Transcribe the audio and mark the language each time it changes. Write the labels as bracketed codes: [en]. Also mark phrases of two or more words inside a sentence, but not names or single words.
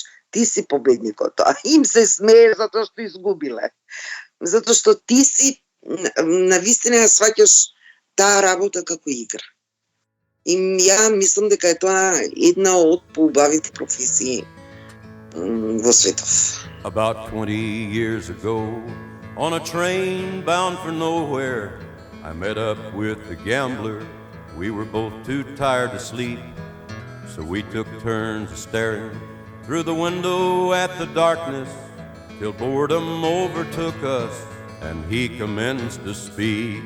[mk] Ти си победникот, а им се смее затоа што изгубиле. Затоа што ти си, навистина ја сваќаш таа работа како игра. И ја мислам дека е тоа една од поубавите професии во светов. [en] About 20 years ago, on a train bound for nowhere, I met up with a gambler. We were both too tired to sleep, so we took turns staring through the window at the darkness till boredom overtook us and he commenced to speak.